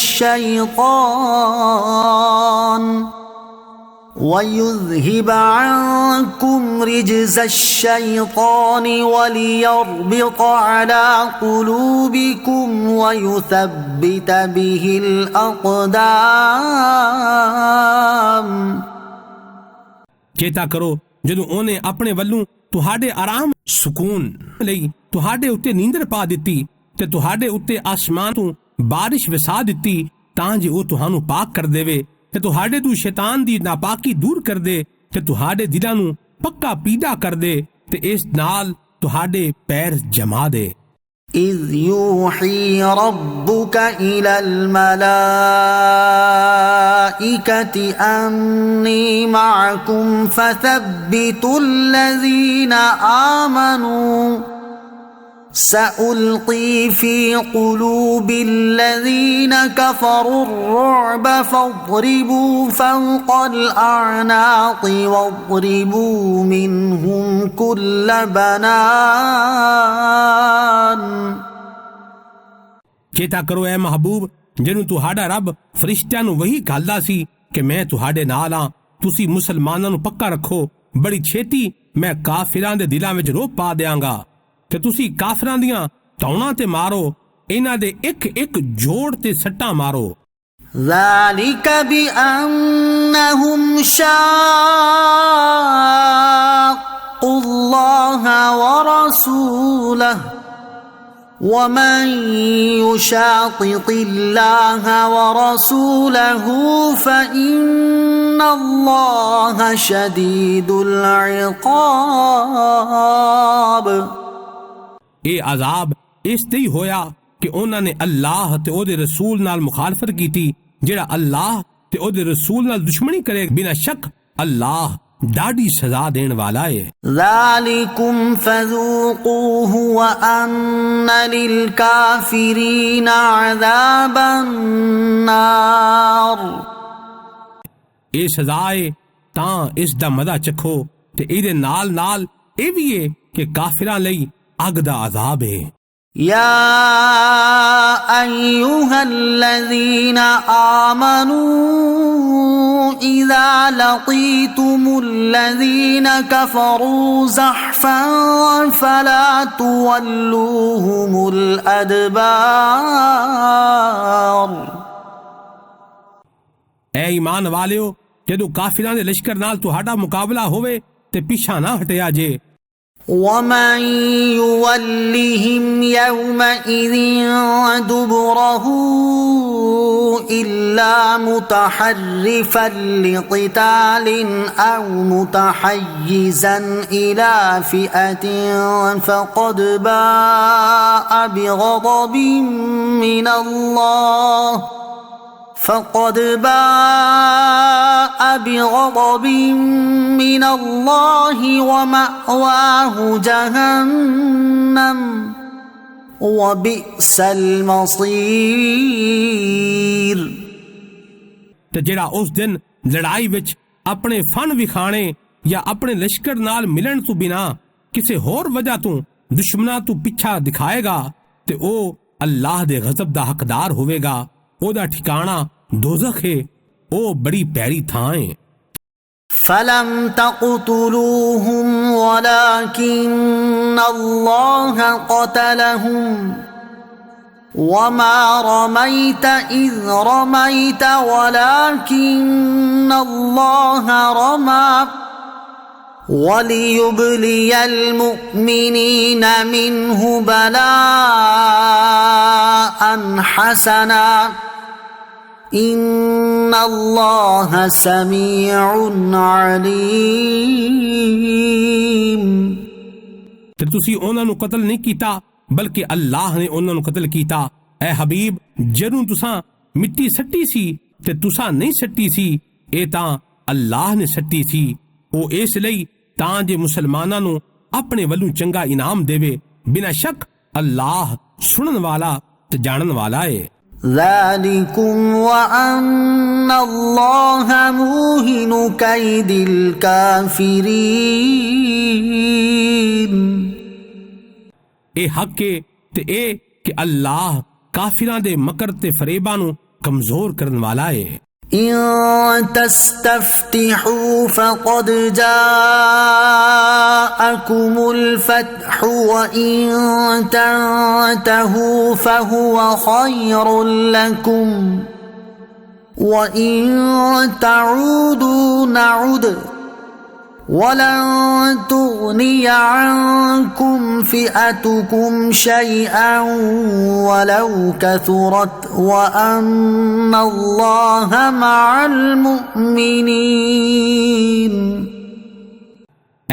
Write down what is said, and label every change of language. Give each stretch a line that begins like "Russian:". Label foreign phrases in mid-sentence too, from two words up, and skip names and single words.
Arabic: الشيطان وليربط على قلوبكم ويثبت به الأقدام.
Punjabi: ਚੇਤਾ ਕਰੋ ਜਦੋਂ ਉਹਨੇ ਆਪਣੇ ਵੱਲੋਂ ਤੁਹਾਡੇ ਆਰਾਮ ਸਕੂਨ ਲਈ ਤੁਹਾਡੇ ਉੱਤੇ ਨੀਂਦਰ ਪਾ ਦਿੱਤੀ ਤੇ ਤੁਹਾਡੇ ਉੱਤੇ ਆਸਮਾਨ ਤੋਂ ਬਾਰਿਸ਼ ਵਸਾ ਦਿੱਤੀ ਤਾਂ ਜੇ ਉਹ ਤੁਹਾਨੂੰ ਪਾਕ ਕਰ ਦੇਵੇ ਤੇ ਤੁਹਾਡੇ ਤੋਂ ਸ਼ੈਤਾਨ ਦੀ ਨਾਪਾਕੀ ਦੂਰ ਕਰ ਦੇ ਤੇ ਤੁਹਾਡੇ ਦਿਲਾਂ ਨੂੰ ਪੱਕਾ ਪੈਦਾ ਕਰ ਦੇ ਤੇ ਇਸ ਨਾਲ ਤੁਹਾਡੇ ਪੈਰ ਜਮਾ ਦੇ।
Arabic: إذ يوحي ربك إلى الملائكة أني معكم فثبتوا الذين آمنوا سألقي في قلوب الذين كفروا الرعب فاضربوا فوق الأعناق واضربوا منهم كل بنان।
Punjabi: ਚੇਤਾ ਕਰੋ ਐ ਮਹਿਬੂਬ ਜਿਨ੍ਹੋਂ ਤੁਹਾਡਾ ਰੱਬ ਫ਼ਰਿਸ਼ਤਿਆਂ ਨੂੰ ਵਹੀ ਕਹਿੰਦਾ ਸੀ ਕਿ ਮੈਂ ਤੁਹਾਡੇ ਨਾਲ ਹਾਂ, ਤੁਸੀਂ ਮੁਸਲਮਾਨਾਂ ਨੂੰ ਪੱਕਾ ਰੱਖੋ, ਬੜੀ ਛੇਤੀ ਮੈਂ ਕਾਫ਼ਿਰਾਂ ਦੇ ਦਿਲਾਂ ਵਿਚ ਰੋਹ ਪਾ ਦੇਂਗਾ ਤੇ ਤੁਸੀਂ ਕਾਫ਼ਿਰਾਂ ਦੀਆਂ ਧੌਣਾਂ ਤੇ ਮਾਰੋ, ਇਨ੍ਹਾਂ ਦੇ ਇਕ ਇਕ ਜੋੜ ਤੇ ਸੱਟਾਂ ਮਾਰੋ।
Arabic: ذلك بأنهم شاقوا الله ورسوله ومن يشاقق الله ورسوله فإن الله شديد العقاب।
Punjabi: ਇਹ ਅਜ਼ਾਬ ਇਸ ਤੇ ਹੀ ਹੋਇਆ ਕਿ ਉਹਨਾਂ ਨੇ ਅੱਲਾਹ ਤੇ ਉਹਦੇ ਰਸੂਲ ਨਾਲ ਮੁਖਾਲਫਤ ਕੀਤੀ। ਜਿਹੜਾ ਅੱਲਾਹ ਤੇ ਉਹਦੇ ਰਸੂਲ ਨਾਲ ਦੁਸ਼ਮਣੀ ਕਰੇ ਬਿਨਾਂ ਸ਼ੱਕ ਅੱਲਾਹ ਡਾਢੀ ਸਜ਼ਾ ਦੇਣੇ ਵਾਲਾ ਹੈ।
Arabic: ذلكم فذوقوه وأن للكافرين عذاب النار।
Punjabi: ਏ ਸਜ਼ਾ ਏ ਤਾਂ ਇਸ ਦਾ ਮਜ਼ਾ ਚੱਖੋ ਤੇ ਇਹਦੇ ਨਾਲ ਨਾਲ ਏ ਵੀ ਹੈ ਕਿ ਕਾਫ਼ਿਰਾਂ ਲਈ ਅੱਗ ਦਾ ਅਜ਼ਾਬ ਹੈ।
Arabic: يا أيها الذين آمنوا إذا لقيتم الذين كفروا زحفا فلا تولوهم الأدبار।
Punjabi: ਐ ਈਮਾਨ ਵਾਲਿਓ ਜਦੋਂ ਕਾਫ਼ਿਰਾਂ ਦੇ ਲਸ਼ਕਰ ਨਾਲ ਤੁਹਾਡਾ ਮੁਕਾਬਲਾ ਹੋਵੇ ਤੇ ਪਿੱਛਾ ਨਾ ਹਟਿਆ ਜੇ।
Arabic: ومن يولهم يومئذ دبره إلا متحرفا لقتال أو متحيزا إلى فئة فقد باء بغضب من الله ومأواه جهنم وبئس المصير।
Punjabi: ਤੇ ਜਿਹੜਾ ਉਸ ਦਿਨ ਲੜਾਈ ਵਿਚ ਆਪਣੇ ਫ਼ਨ ਵਿਖਾਣੇ ਯਾ ਆਪਣੇ ਲਸ਼ਕਰ ਨਾਲ ਮਿਲਣ ਤੋਂ ਬਿਨਾਂ ਕਿਸੇ ਹੋਰ ਵਜ੍ਹਾ ਤੋਂ ਦੁਸ਼ਮਣਾਂ ਤੋਂ ਪਿੱਛਾ ਦਿਖਾਏਗਾ ਤੇ ਓ ਅੱਲਾਹ ਦੇ ਗ਼ਜ਼ਬ ਦਾ ਹੱਕਦਾਰ ਹੋਵੇਗਾ। ਓਹਦਾ ਠਿਕਾਣਾ ਦੋਜ਼ਖ਼ ਹੈ, ਓ ਬੜੀ ਭੈੜੀ ਥਾਂ ਹੈ।
Arabic: فلم تقتلوهم ولكن الله قتلهم وما رميت إذ رميت ولكن الله رمى وليبلي المؤمنين منه بلاء حسنا إن الله سميع عليم।
Punjabi: ਤੇ ਤੁਸੀਂ ਉਨ੍ਹਾਂ ਨੂੰ ਕਤਲ ਨਹੀਂ ਕੀਤਾ ਬਲਕਿ ਅੱਲਾਹ ਨੇ ਉਨ੍ਹਾਂ ਨੂੰ ਕਤਲ ਕੀਤਾ। ਐ ਹਬੀਬ ਜਦੋਂ ਤੁਸਾਂ ਮਿੱਟੀ ਸੁੱਟੀ ਸੀ ਤੇ ਤੁਸਾਂ ਨਹੀਂ ਸੁੱਟੀ ਸੀ, ਏ ਤਾਂ ਅੱਲਾਹ ਨੇ ਸੁੱਟੀ ਸੀ। ਓ ਇਸ ਲਈ ਤਾਂ ਜੇ ਮੁਸਲਮਾਨਾਂ ਨੂੰ ਆਪਣੇ ਵੱਲੋਂ ਚੰਗਾ ਇਨਾਮ ਦੇਵੇ। ਬਿਨਾਂ ਸ਼ੱਕ ਅੱਲਾਹ ਸੁਣਨ ਵਾਲਾ ਤੇ ਜਾਣਨ ਵਾਲਾ ਹੈ।
Arabic: ذلكم وأن الله موهن كيد الكافرين।
Punjabi: ਏ ਹੱਕ ਹੈ ਤੇ ਏ ਕਿ ਅੱਲਾਹ ਕਾਫ਼ਿਰਾਂ ਦੇ ਮਕਰ ਤੇ ਫ਼ਰੇਬਾਂ ਨੂੰ ਕਮਜ਼ੋਰ ਕਰਨ ਵਾਲਾ ਹੈ।
Arabic: إن تستفتحوا فقد جاءكم الفتح وإن تنتهوا فهو خير لكم وإن تعودوا نعد ولن تغني عنكم فئتكم شيئا ولو كثرت وأن الله مع المؤمنين।